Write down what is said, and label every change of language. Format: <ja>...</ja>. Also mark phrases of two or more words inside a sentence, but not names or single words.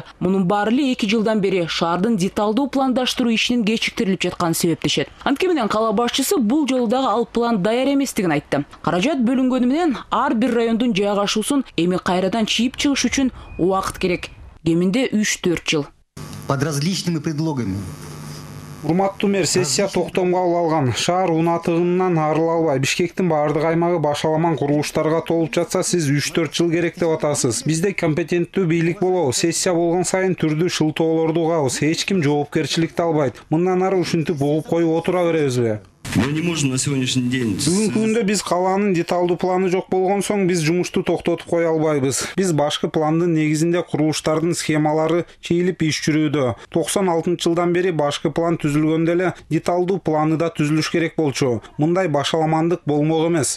<ky>Мунун баары эле 2 жылдан бери шаардын деталдуу пландаштыруу ишинин кечиктирилип жатканы себептешет. Анткени менен кала башчысы бул жолу дагы ал план даяр эместигин айтты. Каражат бөлүнгөнү менен ар бир райондун жайгашуусун эми кайрадан чийип чыгыш үчүн убакыт керек. Кеминде 3-4 жыл.</ky> <ru>Под различными предлогами.</ru> <ky>Урматтуу мэр, сессия токтомго алынган. Шаар унатыгынан арыла албай, Бишкектин баардык аймагы башаламан курулуштарга толуп жатса, сиз 3-4 жыл керек деп атасыз. Бизде компетенттүү бийлик болобу. Сессия болгон сайын түрдүү шылтоолорду угабыз. Эч ким жоопкерчиликти албайт. Мындан ары ушинтип угуп коюп отура беребизби?</ky> <ru>Мы не можем на сегодняшний день.</ru> <ky>Бүгүнкү күндө биз калаанын деталдуу планы жок болгон соң биз жумушту токтотуп кое албайбыз. Биз башкы пландын негизинде курулуштардын схемалары чийилип иш жүрүүдө. 96-жылдан бери башкы план түзүлгөндө эле деталдуу планы да түзүлүш керек болчу. Мындай башаламандык болмок эмес.</ky>